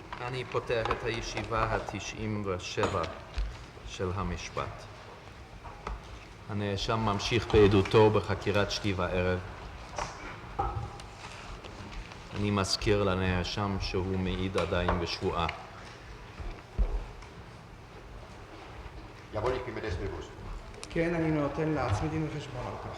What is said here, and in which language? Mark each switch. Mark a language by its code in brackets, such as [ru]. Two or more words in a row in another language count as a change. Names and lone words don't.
[he] אני פותח את הישיבה ה-97 של המשפט. הנאשם ממשיך בעדותו בחקירת שתי וערב. אני מזכיר לנאשם שהוא מעיד עדיין בשבועה. [de] Jawohl, ich bin mir dessen bewusst. [he] כן, אני נותן לעצמי דין וחשבון על כך.